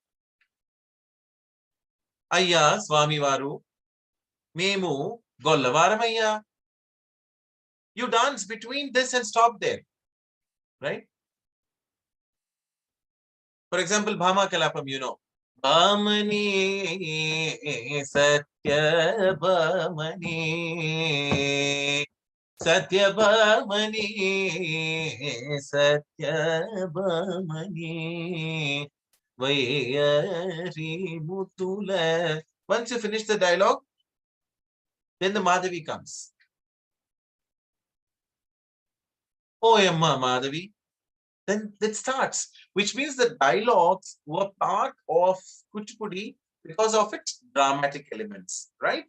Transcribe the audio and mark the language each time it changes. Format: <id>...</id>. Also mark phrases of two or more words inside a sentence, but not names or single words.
<te>అయ్యా, స్వామి వారు, మేము, గొల్లవారమయ్యా.</te> <en>You dance between this and stop there, right? For example, Bhama Kalapam, you know.</en> <te>భామని సత్య భామని సత్య భామని సత్య భామని వయారి ముతుల.</te> <en>Once you finish the dialogue, then the Madhavi comes. Oh, Emma Madhavi. Then it starts, which means the dialogues were part of Kuchipudi because of its dramatic elements, right?</en>